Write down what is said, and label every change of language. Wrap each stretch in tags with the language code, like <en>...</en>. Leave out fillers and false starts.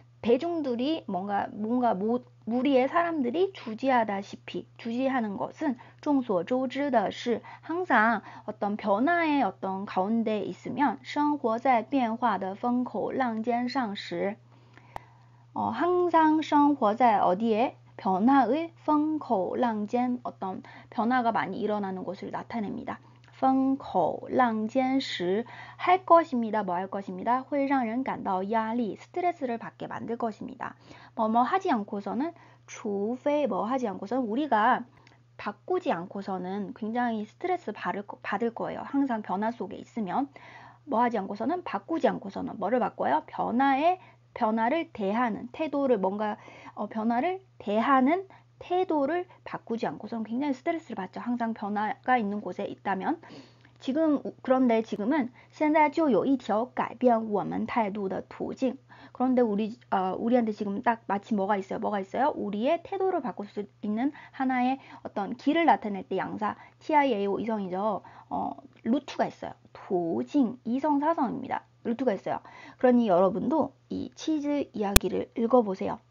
<ko>대중들이 뭔가 무리의 사람들이 주지하다시피, 주지하는 것은</ko> <zh>众所周知的是</zh> <ko>항상 어떤 변화의 어떤 가운데 있으면</ko> <zh>生活在变化的风口浪尖上时,</zh> <ko>항상</ko> <zh>生活在</zh> <ko>어디에? 변화의 风口浪尖, 어떤 변화가 많이 일어나는 곳을 나타냅니다.</ko> <zh>风口浪尖时,</zh> <ko>할 것입니다. 뭐 할 것입니다.</ko> <zh>会让人感到压力,</zh> <ko>스트레스를 받게 만들 것입니다. 뭐 하지 않고서는, 除非 뭐 하지 않고서는, 우리가 바꾸지 않고서는 굉장히 스트레스 받을 거예요. 항상 변화 속에 있으면. 뭐 하지 않고서는, 바꾸지 않고서는 뭐를 바꿔요? 변화를 대하는 태도를, 뭔가 변화를 대하는 태도를 바꾸지 않고서는 굉장히 스트레스를 받죠. 항상 변화가 있는 곳에 있다면. 그런데 지금은</ko> <zh>现在就有一条改变我们态度的途径.</zh> <ko>그런데 우리한테 지금 딱 마침 뭐가 있어요? 우리의 태도를 바꿀 수 있는 하나의 어떤 길을 나타낼 때 양사, TIAO 이성이죠. 루트가 있어요. 도징, 이성 사성입니다. 루트가 있어요. 그러니 여러분도 이 치즈 이야기를 읽어보세요.</ko>